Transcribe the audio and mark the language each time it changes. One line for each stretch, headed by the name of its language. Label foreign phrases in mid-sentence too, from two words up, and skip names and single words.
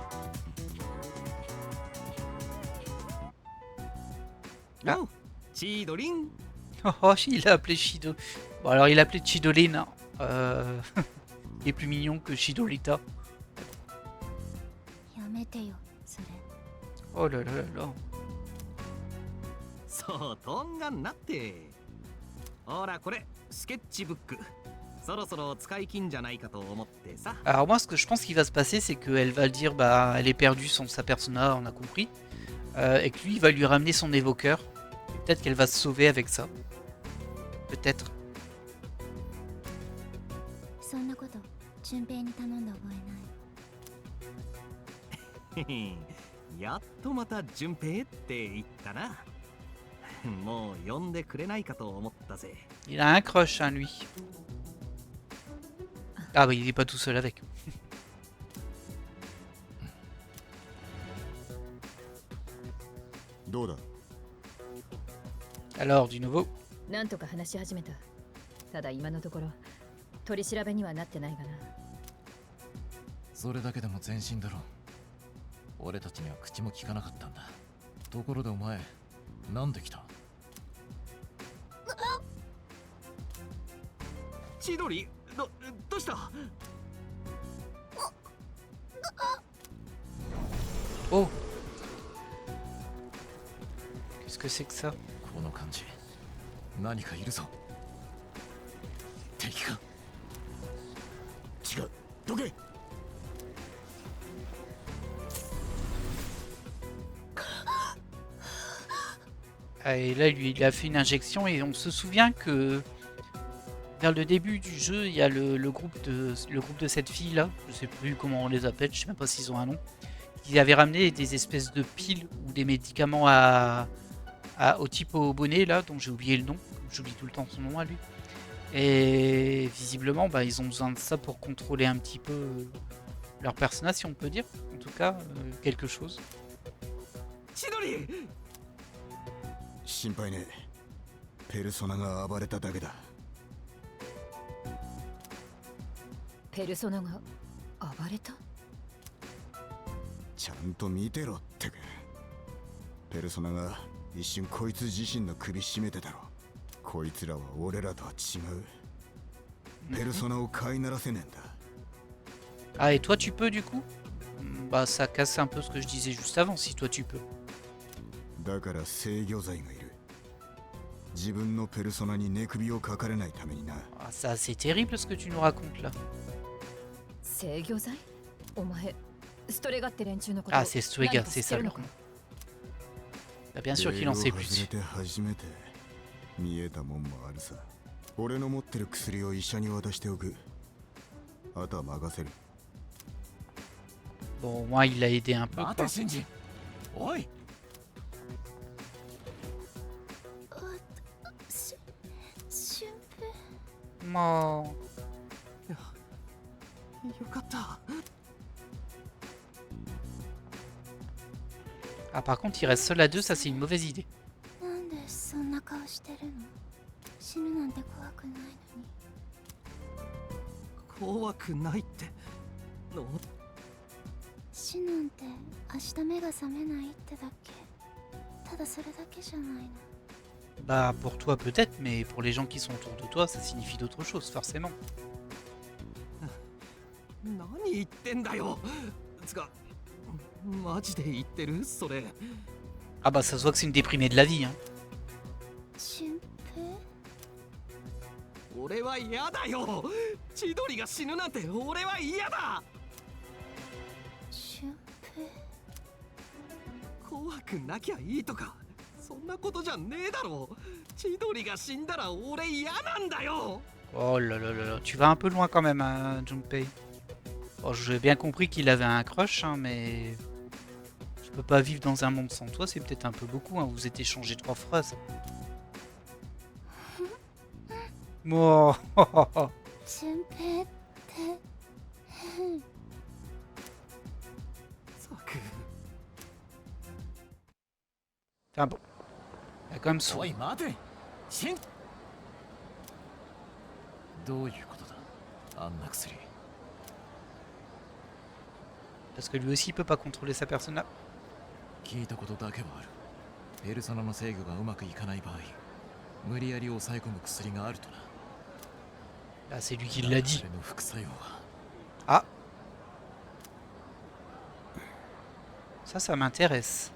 French: Ah. Oh, oh, il a appelé Shido. Bon, alors il a appelé Chidolin. Hein. Il est plus mignon que Chidolita. Oh là là là là.
Japanese: そうトンガンなってほらこれスケッチブックそろそろ使い切んじゃないかと思ってさ
French: Alors moi ce que je pense qu'il va se passer c'est qu'elle va le dire bah elle est perdue sans sa persona, on a compris, et que lui il va lui ramener son évoqueur. Peut-être qu'elle va se sauver avec ça. Peut-être.
Japanese: そんなこと順平に頼んだ覚えない。やっとまた順平って言ったな。もう呼んでくれないかと思ったぜ。
French: Il a un crush hein lui. Ah bah il est pas tout seul avec. Alors du nouveau.
Japanese: なんとか話し始めた。ただ今のところ取り調べにはなってないがな。それだけでも前進だろ。俺たちには口も聞かなかったんだ。ところでお前、なんで来た？千鳥、どうした？
French: Oh. Qu'est-ce que c'est que ça?
Japanese: この感じ、何かいるぞ。敵か？違う、どけ。
French: Et là, lui, il a fait une injection et on se souvient que vers le début du jeu, il y a le groupe de cette fille-là, je sais plus comment on les appelle, je sais même pas s'ils ont un nom, qui avait ramené des espèces de piles ou des médicaments au type au bonnet, là, dont j'ai oublié le nom, j'oublie tout le temps son nom à lui. Et visiblement, bah, ils ont besoin de ça pour contrôler un petit peu leur personnage, si on peut dire, en tout cas, quelque chose.
Japanese: 心配ね。ペルソナが暴れただけだ。ペルソナが暴れた？ちゃんと見てろってか。ペルソナが一瞬こいつ自身の首絞めてたろ。こいつらは俺らとは違う。ペルソナを飼いならせねえんだ。
French: Ah, et toi tu peux du coup? Bah ça casse un peu ce que je disais juste avant, si toi tu peux.
Japanese: だから制御剤がいる。自分のペルソナに寝首をかかれないためにな。
French: Ah, ça c'est terrible ce que tu nous racontes là.
Japanese: 制御剤？お前、ストレガって連中のこと。
French: Ah, c'est Strega, c'est ça le nom. Bah, bien sûr qu'il en sait plus.
Japanese: 初めて見えたもんもあるさ。俺の持ってる薬を医者に渡しておく。あとは任せる。
French: Bon, moi il a aidé un peu.
Japanese: 待て、シンジ。おい。 Oh. よかった。
French: Ah par contre il reste seul à deux, ça c'est une mauvaise idée.
Japanese: なんでそんな顔してるの？死ぬなんて怖くないのに。怖くないっての。死なんて明日目が覚めないってだけ。ただそれだけじゃないの。
French: Bah pour toi peut-être, mais pour les gens qui sont autour de toi, ça signifie d'autres choses, forcément.
Japanese: 何言ってんだよ。つかマジで言ってるそれ。
French: Ah bah ça se voit que c'est une déprimée de la vie, hein.
Japanese: 俊平。俺は嫌だよ。千鳥が死ぬなんて俺は嫌だ。俊平。怖くなきゃいいとかそんなことじゃねえだろ。千鳥が死んだら俺嫌なんだよ。
French: Oh là là là là, tu vas un peu loin quand même, hein, Junpei. Bon, j'ai bien compris qu'il avait un crush, hein, mais... Je peux pas vivre dans un monde sans toi, c'est peut-être un peu beaucoup, hein, vous êtes échangé 3 phrases. Oh,
Japanese: 俊平って。サク。
French: Enfin bon. Il y a quand même son...
Japanese: おい待てシンどういうことだあんな薬
French: Parce que lui aussi il peut pas contrôler sa persona.
Japanese: 聞いたことだけはあるペルソナの制御がうまくいかない場合無理やり抑え込む薬があるとな
French: Là c'est lui qui l'a dit.
Japanese: それの副作用は
French: Ah. Ça m'intéresse.